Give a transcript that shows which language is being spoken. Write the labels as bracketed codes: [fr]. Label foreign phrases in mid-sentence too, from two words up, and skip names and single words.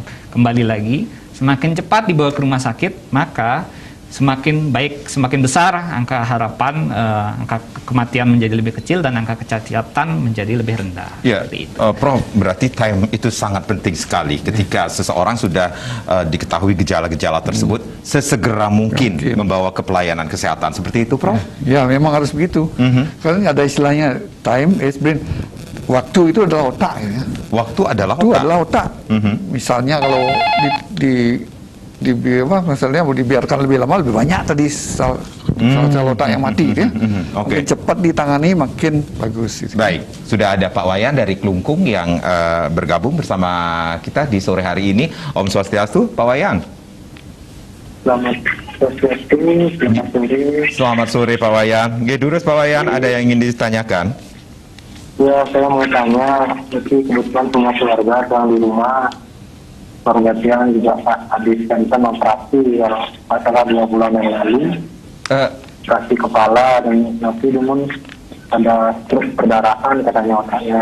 [id] Kembali lagi, semakin cepat dibawa ke rumah sakit, maka semakin baik, semakin besar angka harapan, angka kematian menjadi lebih kecil dan angka kecacatan menjadi lebih rendah. Ya, Prof, berarti time itu sangat penting sekali ketika seseorang sudah diketahui gejala-gejala tersebut, sesegera mungkin membawa ke pelayanan kesehatan. Seperti itu, Prof? Ya, memang harus begitu. Karena ada istilahnya [en] time is brain. [id] Waktu itu adalah otak. Ya. Waktu adalah otak. Waktu adalah otak. Misalnya kalau misalnya dibiarkan lebih lama lebih banyak tadi sel otak yang mati ya. Makin cepat ditangani makin bagus gitu. Baik, sudah ada Pak Wayan dari Klungkung yang bergabung bersama kita di sore hari ini. [ban] Om Swastiastu, Pak Wayan. [id] Selamat sore Pak Wayan. [ban] Gedurus Pak Wayan, [id] ada yang ingin ditanyakan? Ya, saya mau tanya, jadi kebetulan punya keluarga yang di rumah. Keluarga yang juga habis cancer operasi yang masalah 2 bulan yang lalu, operasi kepala dan nanti namun ada stroke perdarahan katanya otaknya.